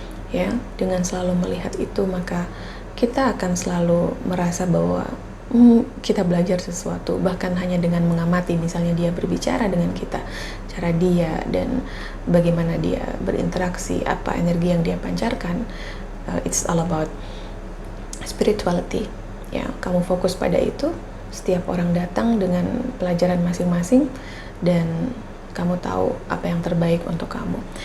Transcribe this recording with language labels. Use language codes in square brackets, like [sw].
[id] Ya, dengan selalu melihat itu, maka kita akan selalu merasa bahwa kita belajar sesuatu, bahkan hanya dengan mengamati, misalnya dia berbicara dengan kita, cara dia dan bagaimana dia berinteraksi, apa energi yang dia pancarkan. [en] It's all about spirituality. [id] Ya, kamu fokus pada itu. Setiap orang datang dengan pelajaran masing-masing dan kamu tahu apa yang terbaik untuk kamu.